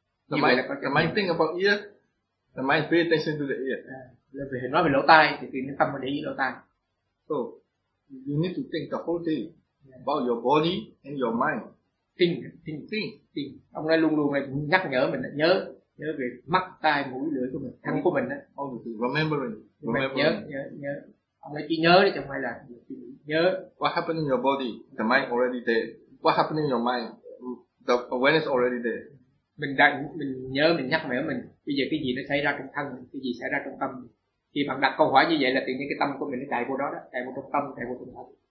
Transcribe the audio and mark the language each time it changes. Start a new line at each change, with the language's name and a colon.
English: The mind think about ear, the mind pay attention to the ear.
Vietnamese: Vì nói về lỗ tai thì tự nhiên tâm mà để ý lỗ tai.
English: So you need to think the whole day about your body and your mind. Think.
Vietnamese: Ông này luôn luôn này nhắc nhở mình nhớ về mắt tai mũi lưỡi của mình, thân của mình đó.
English: All the time remembering.
Vietnamese: Nhớ. Ông này chỉ nhớ đấy, chẳng phải là nhớ.
English: What happened in your body? The mind already there. What happened in your mind? The awareness already there.
Vietnamese: Mình nhớ, mình nhắc mẻ mình. Bây giờ cái gì nó xảy ra trong thân, cái gì xảy ra trong tâm. Khi bạn đặt câu hỏi như vậy là tự nhiên cái tâm của mình nó chạy vô đó, chạy vô trong tâm, chạy vô trong thân.